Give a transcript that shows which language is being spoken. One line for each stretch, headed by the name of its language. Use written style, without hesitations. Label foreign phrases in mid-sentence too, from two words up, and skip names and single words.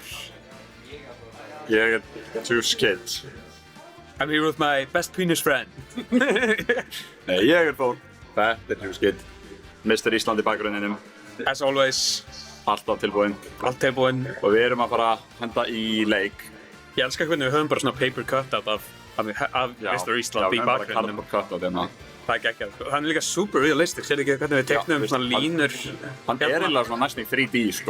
Icelandic: Ég er Juice Kid.
English: I'm here with my best penis friend.
Icelandic: Nei, ég er Þór. Þetta er Juice Kid. Mr. Ísland í bakgrunninum.
English: As always,
Icelandic: Alltaf tilbúinn. allt tilbúinn. Og við erum að fara að henda í leik. Ég elskar hvernig við höfum bara svona
English: paper cutout
Icelandic: af Mr. Ísland í bakgrunninum. Já, cardboard hérna. Það er geggjað, sko. Hann er líka
English: super realistic,
Icelandic: sér ekki hvernig við teiknum svona línur. Hann er eiginlega svona næstum í 3D, sko.